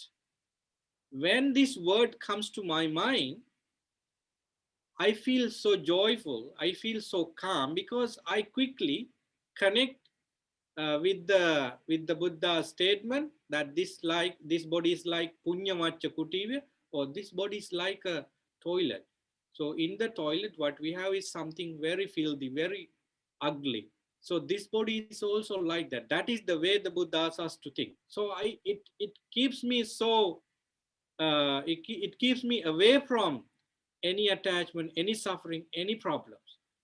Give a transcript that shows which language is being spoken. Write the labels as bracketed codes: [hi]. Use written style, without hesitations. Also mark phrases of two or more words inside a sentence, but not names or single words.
[en] When this word comes to my mind, I feel so joyful. I feel so calm because I quickly connect with the Buddha statement that this body is like [pi] punya macha kutivya, [en] or this body is like a toilet. So in the toilet, what we have is something very filthy, very ugly. So this body is also like that. That is the way the Buddha asks us to think. So it keeps me so it keeps me away from any attachment, any suffering, any problems.